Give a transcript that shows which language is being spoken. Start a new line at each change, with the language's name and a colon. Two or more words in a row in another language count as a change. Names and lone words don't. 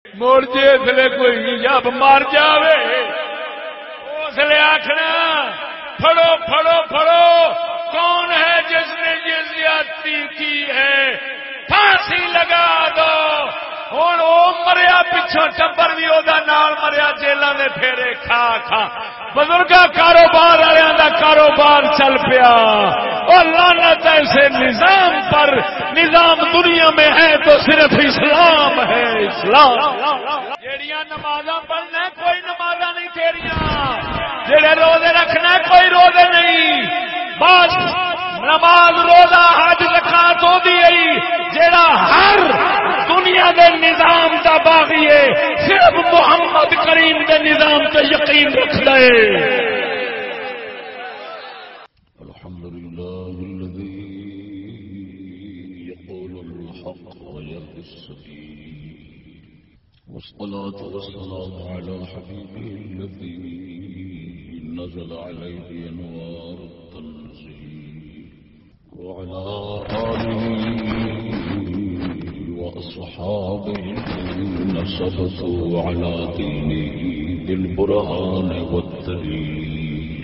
Punjabi: مڑ جسے کوئی جب مر جاوے اس لیے آخنا پھڑو پھڑو پھڑو،
Urdu: کون ہے جس نے یہ زیادتی کی ہے، پھانسی لگا دو۔
Punjabi: ہوں وہ مریا پچھوں ٹبر بھی وہ نال مریا، جیلوں نے پھیرے کھا کھا۔
Urdu: بزرگا کاروبار والوں کا کاروبار چل پیا، اور لعنت ایسے نظام پر، نظام دنیا میں ہے تو صرف اسلام ہے، اسلام۔
Punjabi: جیڑیاں نمازاں پڑھنا کوئی نمازاں نہیں تیریاں، جڑے روزے رکھنا کوئی روزے نہیں، بس نماز روزہ حج زکات ہوندی ہے جیڑا ہر دنیا دے نظام دا باغی ہے، صرف محمد کریم دے نظام تے یقین رکھدا ہے۔
Arabic: الحمدللہ الذی یقول الحق ویهدی السبیل، والصلاة والسلام علی حبیبہ الذی نزل علیہ انوار التنزیل، وعلى آله وأصحابه الذين ثبتوا على دينه بالبرهان والدليل۔